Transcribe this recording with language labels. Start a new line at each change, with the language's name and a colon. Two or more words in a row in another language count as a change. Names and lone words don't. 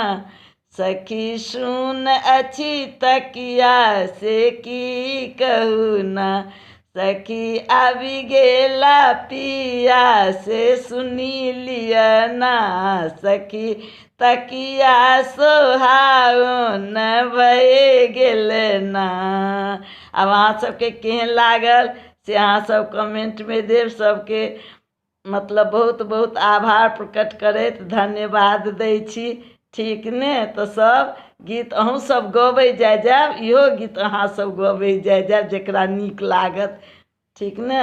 Maithili: सखी सुन अछि तकिया से की कहू ना। सखी आबि गेला पिया से सुनी लिअ ना। सखी तकिया सोहाओन भए गेल ना। अब अहाँ सबके केहन लागल से अहाँ सब कमेंट में देव। सबके मतलब बहुत बहुत आभार प्रकट करैत धन्यवाद दै छी, ठीक ने? तो सब गीत अहूँ सब गबै जायब, इहो गीत अहाँ सब गबै जायब जकरा नीक लागत, ठीक ने?